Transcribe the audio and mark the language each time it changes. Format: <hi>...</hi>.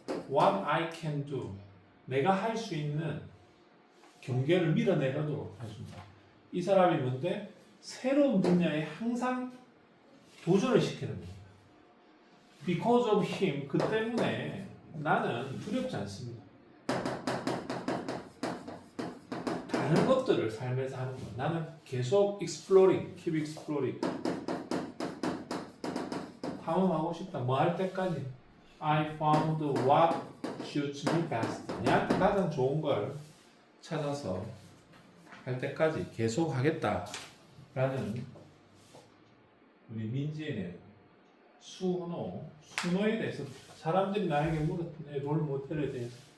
<en>What I can do,</en> <ko>내가 할 수 있는 경계를 밀어내도록 해준다. 이 사람이 뭔데? 새로운 분야에 항상 도전을 시키는 겁니다.</ko> <en>Because of him,</en> <ko>그 때문에 나는 두렵지 않습니다. 다른 것들을 삶에서 하는 거. 나는 계속</ko> <en>exploring, keep exploring.</en> <ko>탐험하고 싶다. 뭐 할 때까지?</ko> <en>I found what suits me best.</en> <ko>내한테 가장 좋은 걸 찾아서 할 때까지 계속 하겠다. 라는 우리 민지의 내용. 순호에 대해서 사람들이 나에게 물었던 내 롤 모델에 대해서.</ko>